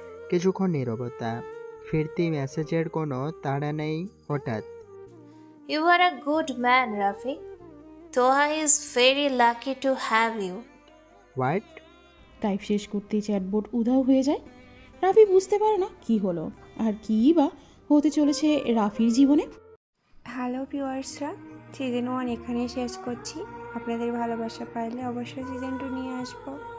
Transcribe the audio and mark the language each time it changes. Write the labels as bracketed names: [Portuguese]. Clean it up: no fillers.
[Bangla] কিছুক্ষণ নীরবতা, ফিরতি মেসেজের কোনো তাড়া নেই। হঠাৎ, [English] You are a good man, Rafi. Toha is very lucky to have you. [Bangla] What? Type শেষ করতেই চ্যাটবোর্ড উধাও হয়ে যায়। রাফি বুঝতে পারে না কি হলো আর কী বা হতে চলেছে রাফির জীবনে। হ্যালো ভিউয়ার্সরা, সিজন 1 এখানেই শেষ করছি। আপনাদের ভালোবাসা পাইলে অবশ্যই সিজন 2 নিয়ে আসবো।